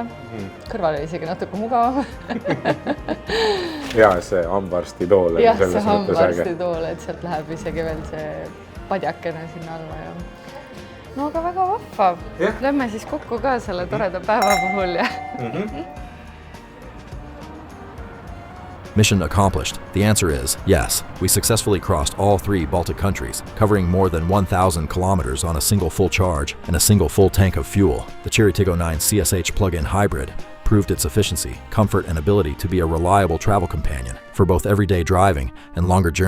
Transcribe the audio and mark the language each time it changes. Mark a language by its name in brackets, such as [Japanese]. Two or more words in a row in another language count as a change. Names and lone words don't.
[Estonian] Kõrval oli isegi natuke mugavam. Ja see hambaarsti tool. Jah, see hambaarsti tool, et sealt läheb isegi veel see padjakene sinna alla. no aga väga vahva. Lähme siis kokku ka selle toreda päeva puhul ja... [English] Mission accomplished. The answer is yes. We successfully crossed all 3 Baltic countries, covering more than 1,000 kilometers on a single full charge and a single full tank of fuel. The Chery Tiggo 9 CSH plug-in hybrid proved its efficiency, comfort, and ability to be a reliable travel companion for both everyday driving and longer journeys.